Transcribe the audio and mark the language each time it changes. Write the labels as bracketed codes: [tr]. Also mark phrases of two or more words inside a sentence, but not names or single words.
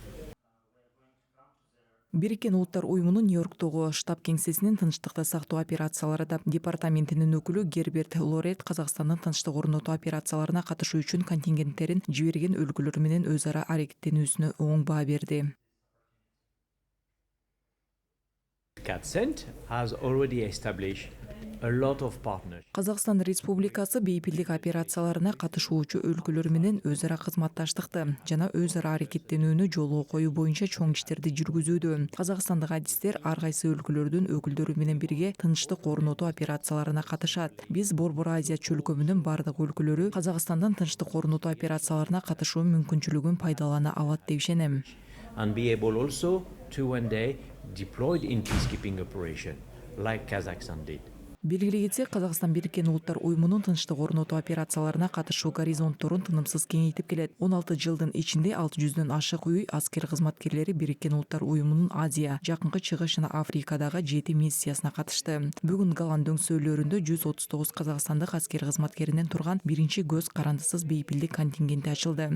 [ky] Бириккен Улуттар уюмунун Нью-Йорктогу штаб кеңсесинин тынчтыкты сактоо операциялары департаментинин өкүлү Герберт Лорет Казакстандын тынчтык орнотуу операцияларына катышуу үчүн контингенттерин жиберген өлкөлөр менен өз ара аракеттенүүсүнө оң баа берди. [en] CATCENT has already established a lot of partners. [ky] Казакстан Республикасы бейпилдик операцияларына катышуучу өлкөлөр менен өз ара кызматташтыкты жана өз ара аракеттенүүнү жолго коюу боюнча чоң иштерди жүргүзүүдө. Казакстандык адистер ар кайсы өлкөлөрдүн өкүлдөрү менен бирге тынчтык орнотуу операцияларына катышат. Биз Борбор Азия чөлкөмүнүн бардык өлкөлөрү Казакстандын тынчтык орнотуу операцияларына катышуу мүмкүнчүлүгүн пайдалана алат деп ишенем. [en] And be able also to one day deployed in peacekeeping operation, like Kazakhstan did. [ky] Белгилей кетсек, Казакстан Бириккен Улуттар уюмунун тынчтык орнотуу операцияларына катышуу горизонтторун тынымсыз кеңейтип келет. 16 жылдын ичинде 600дөн ашык үй аскер кызматкерлери Бириккен Улуттар уюмунун Азия, Жакынкы Чыгыш жана Африкадагы 7 миссиясына катышты. Бүгүн Галан дөңсөөлөрүндө 139 казакстандык аскер кызматкеринен турган биринчи көз карандысыз бейпилдик контингенти ачылды.